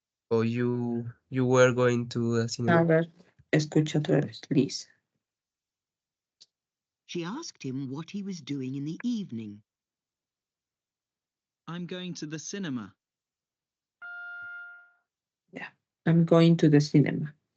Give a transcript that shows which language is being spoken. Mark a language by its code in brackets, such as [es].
[en] Oh, you were going to the cinema. [es] A ver, escucha otra vez, please. [en] She asked him what he was doing in the evening. I'm going to the cinema. Yeah, I'm going to the cinema.